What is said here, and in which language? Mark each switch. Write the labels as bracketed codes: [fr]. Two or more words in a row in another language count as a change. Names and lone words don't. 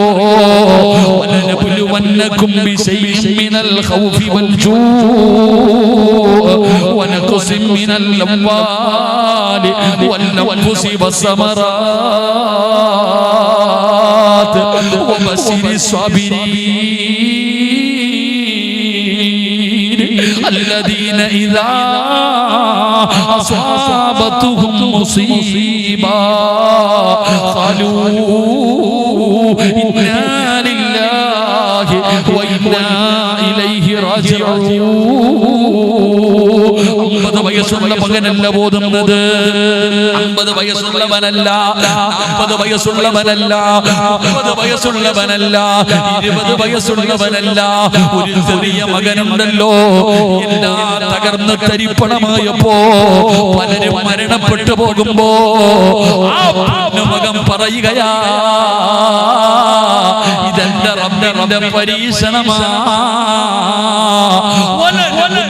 [ar] ولنبلونكم بشيء من الخوف والجوع ونقص من الأموال والأنفس والثمرات وبشر الصابرين الذين إذا أصابتهم مصيبة قالوا إنا لله وإنا إليه راجعون. [ml] 50 വയസ്സുള്ള മകനല്ല ബോധുന്നത്, 50 വയസ്സുള്ളവനല്ല, 40 വയസ്സുള്ളവനല്ല, 30 വയസ്സുള്ളവനല്ല, 20 വയസ്സുള്ളവനല്ല. ഒരു ചെറിയ മകനുണ്ടല്ലോ. എല്ലാം തകർന്ന് തരിപ്പണമായപ്പോ പലരും മരണപ്പെട്ടു പോകുമ്പോ ആ മകൻ പറയുകയാ, ഇതെന്റെ റബ്ബിന്റെ പരീക്ഷണമാ.